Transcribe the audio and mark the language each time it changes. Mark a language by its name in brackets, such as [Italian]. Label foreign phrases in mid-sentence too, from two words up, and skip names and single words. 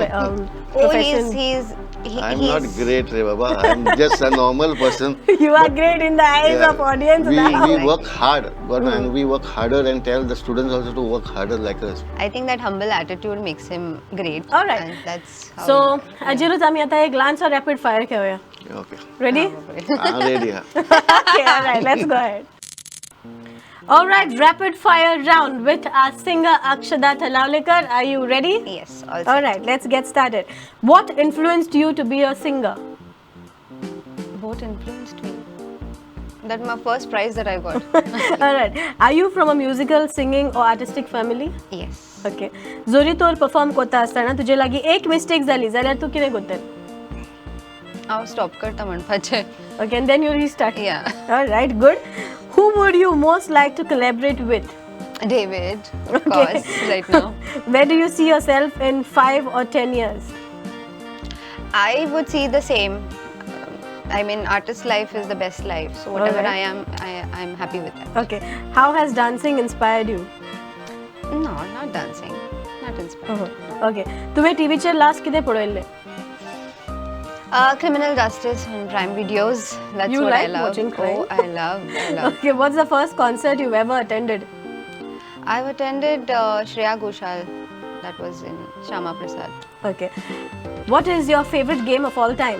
[English] profession? I'm not great, Re Baba. I'm just a normal person. You are great in the eyes Yeah. of audience now. We work hard, but and we work harder and tell the students also to work harder like us. I think that humble attitude makes him great. Alright. And that's how So, [Marathi] Ajirut, आम्ही आता एक लहानसा [English] rapid fire [Marathi] खेळूया. [English] Okay. Ready? I'm ready. Yeah. Okay, alright, let's go ahead. Alright, rapid fire round with our singer Akshada Thalavlikar. Are you ready? Yes, also. Alright, let's get started. What influenced you to be a singer? Both influenced me. That's my first prize that I got. Alright, are you from a musical, singing or artistic family? Yes. Okay. [Konkani] जोरी तोर परफॉर्म करता असताना तुजे लागी एक मिस्टेक जाली जाल्यार तू कितें करतले? हांव स्टॉप करता म्हणपाचें. [English] Okay, and then you restart. Yeah. Alright, good. Who would you most like to collaborate with? David, of course, right now. Where do you see yourself in 5 or 10 years? I would see the same. I mean, artist life is the best life. So whatever Alright. I'm happy with that. Okay. How has dancing inspired you? No, not dancing. Not inspired. Okay. [Konkani] तुम्ही टीव्हीचेर लास्ट कितें पळयल्लें? [English] Criminal Justice on Prime Videos. That's You what I like love. watching crime? Oh, I love. Okay. What's the first concert you've ever attended? I've attended Shreya Ghoshal. That was in Shama Prasad. Okay. What is your favorite game of all time?